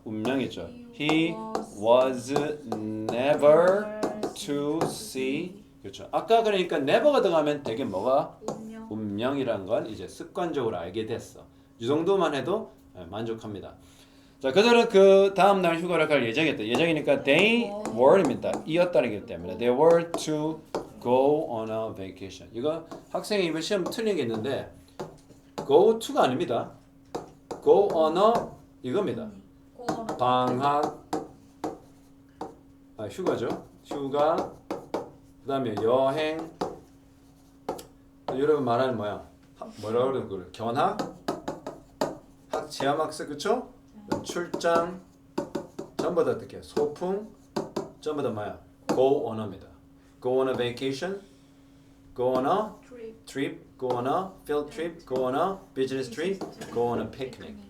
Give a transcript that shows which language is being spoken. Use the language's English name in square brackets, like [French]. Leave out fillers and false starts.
[Korean] 운명이죠. [English] He was never to see. [Korean] 그렇죠. 아까 그러니까 never가 들어가면 되게 뭐가 운명. 운명이라는 건 이제 습관적으로 알게 됐어. 이 정도만 해도 만족합니다. 자, 그들은 그 다음 날 휴가를 갈 예정이었다. 예정이니까 they were입니다. 이었다는 게 때문에 [English] they were to go on a vacation. [Korean] 이거 학생이 이번 시험 틀린 게 있는데 go to가 아닙니다. [English] go on a [Korean] 이겁니다. 고어로 방학 휴가죠. 휴가 그다음에 여행 여러분 말하는 뭐야? 뭐라고 그래 그걸 견학 체험학습 그쵸? 출장 전부 다 어떻게 소풍 전부 다 뭐야? [English] go on a입니다. go on a vacation, go on a trip. trip, go on a field trip, go on a business trip, go on a picnic.